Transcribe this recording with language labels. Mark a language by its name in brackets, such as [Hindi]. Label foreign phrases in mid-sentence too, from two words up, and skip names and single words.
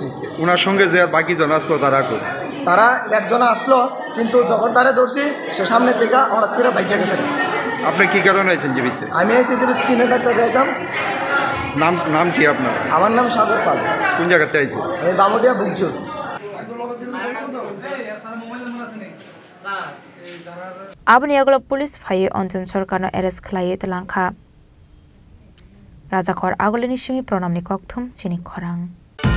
[Bangla] ওনার সঙ্গে যে বাকি জন আসলো তারা একজন আসলো কিন্তু যখন তারা ধরছি সে সামনে থেকে হঠাৎ করে বাইকে গেছে আপনি কি কারণে আছেন জীবিত আমি আছি যে স্কিনে ডাক্তার দেখাম নাম কি আপনার আমার নাম সাগর পাল কোন জায়গাতে আইছে আমি বামুটিয়া বুকজুর [Kok Borok] आबनि यागोल पुलिस फाये अंजन सरकारनो एरेस्ट खालायै तलांखा राजाखर आगोलनि सिमी प्रणामनि कक्थुम चिनि खरां।